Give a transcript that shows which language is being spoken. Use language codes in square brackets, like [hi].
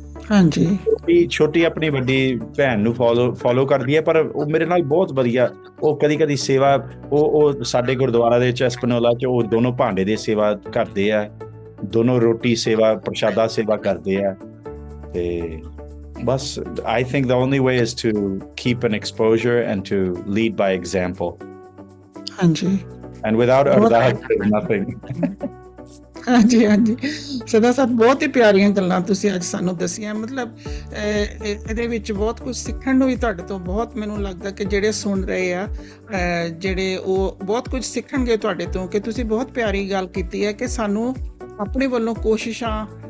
[pa] ਹਾਂਜੀ, ਛੋਟੀ ਆਪਣੀ ਵੱਡੀ ਭੈਣ ਨੂੰ ਫੋਲੋ ਕਰਦੀ ਹੈ, ਪਰ ਉਹ ਮੇਰੇ ਨਾਲ ਬਹੁਤ ਵਧੀਆ, ਉਹ ਕਦੀ ਸੇਵਾ, ਉਹ ਸਾਡੇ ਗੁਰਦੁਆਰਾ ਦੇ ਵਿੱਚ ਐਸਪਨੋਲਾ 'ਚ ਉਹ ਦੋਨੋਂ ਭਾਂਡੇ ਦੀ ਸੇਵਾ ਕਰਦੇ ਆ, ਦੋਨੋਂ ਰੋਟੀ ਸੇਵਾ, ਪ੍ਰਸ਼ਾਦਾ ਸੇਵਾ ਕਰਦੇ ਆ। ਤੇ ਬਸ [en] I think the only way is to keep an exposure and to lead by example. [pa] ਹਾਂਜੀ, [en] and without ardas there's nothing. [pa] ਹਾਂਜੀ, ਸਦਾ ਸਾਹਿਬ ਬਹੁਤ ਹੀ ਪਿਆਰੀਆਂ ਗੱਲਾਂ ਤੁਸੀਂ ਅੱਜ ਸਾਨੂੰ ਦੱਸੀਆਂ, ਮਤਲਬ ਇਹਦੇ ਵਿੱਚ ਬਹੁਤ ਕੁਝ ਸਿੱਖਣ ਨੂੰ ਵੀ ਤੁਹਾਡੇ ਤੋਂ ਬਹੁਤ, ਮੈਨੂੰ ਲੱਗਦਾ ਕਿ ਜਿਹੜੇ ਸੁਣ ਰਹੇ ਆ, ਜਿਹੜੇ ਉਹ ਬਹੁਤ ਕੁਝ ਸਿੱਖਣਗੇ ਤੁਹਾਡੇ ਤੋਂ, ਕਿ ਤੁਸੀਂ ਬਹੁਤ ਪਿਆਰੀ ਗੱਲ ਕੀਤੀ ਹੈ ਕਿ ਸਾਨੂੰ ਆਪਣੇ ਵੱਲੋਂ ਕੋਸ਼ਿਸ਼ਾਂ